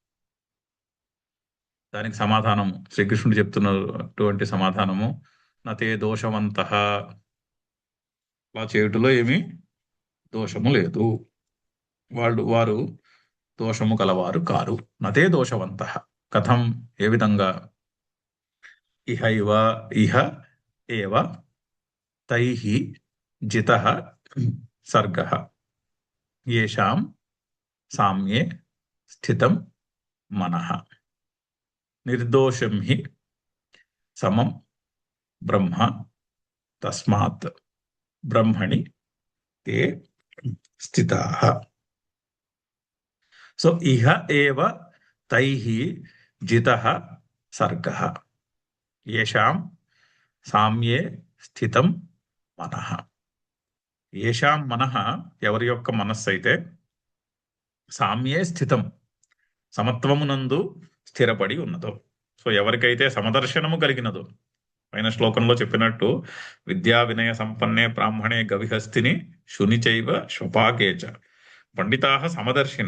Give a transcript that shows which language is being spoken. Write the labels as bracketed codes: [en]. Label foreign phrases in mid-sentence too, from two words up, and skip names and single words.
[te] దానికి సమాధానం శ్రీకృష్ణుడు చెప్తున్నటువంటి సమాధానము [sa] నతే దోషవంతః, [te] అలా చేయుటలో ఏమీ దోషము లేదు, వారు దోషము కలవారు కారు. [sa] నతే దోషవంతః కథం, [te] ఏ విధంగా, [sa] ఇహ ఏవ తైః జితః సర్గః యేషాం సామ్యే స్థితం మనః నిర్దోషం హి సమం బ్రహ్మ తస్మాత్ బ్రహ్మణి తే స్థితాః. సో ఇహ ఏవ తైః జితః సర్గః యేషాం సామ్యే స్థితం మనః. యేషాం మనః, [te] ఎవరి యొక్క మనస్సు అయితే [sa] సామ్యే స్థితం, [te] సమత్వమునందు స్థిరపడి ఉన్నదో. సో ఎవరికైతే సమదర్శనము కలిగినదో, పైన శ్లోకంలో చెప్పినట్టు [sa] విద్యా వినయ సంపన్నే బ్రాహ్మణే గవిహస్తిని శునిచైవ శ్వపాకేచ పండితాహ సమదర్శిన.